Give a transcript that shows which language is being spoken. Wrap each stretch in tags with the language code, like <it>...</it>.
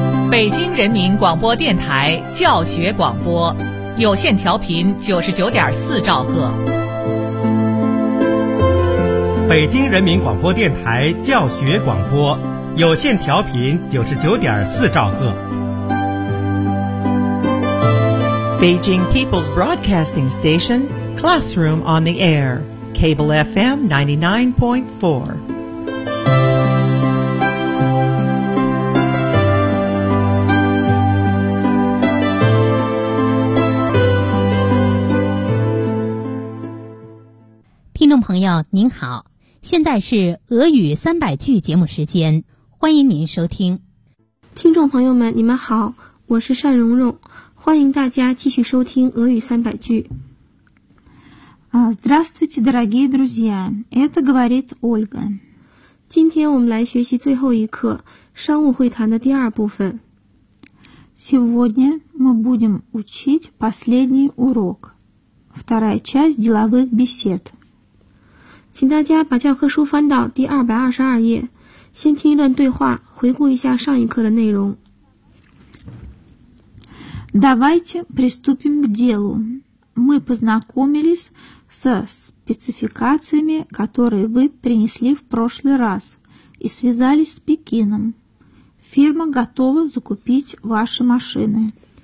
<zh>北京人民广播电台教学广播，有线调频99.4兆赫。北京人民广播电台教学广播，有线调频99.4兆赫。</zh> <en>Beijing People's Broadcasting Station, Classroom on the Air, Cable FM 99.4.</en> <zh>Hello, 朋友您好，现在是俄语300句节目时间，欢迎您收听。听众朋友们你们好，我是单蓉蓉，欢迎大家继续收听俄语300句。</zh> <ru>Здравствуйте, дорогие друзья, это говорит Ольга.</ru> <zh>今天我们来学习最后一课商务会谈的第二部分。</zh> <ru>Сегодня мы будем учить последний урок, вторая часть деловых бесед.</ru> <zh>请大家把教科书翻到第222页，先听一段对话，回顾一下上一课的内容。</zh> <ru>Давайте приступим к делу. Мы познакомились со спецификациями, которые вы принесли в прошлый раз, и связались с Пекином. Фирма готова закупить ваши машины.</ru>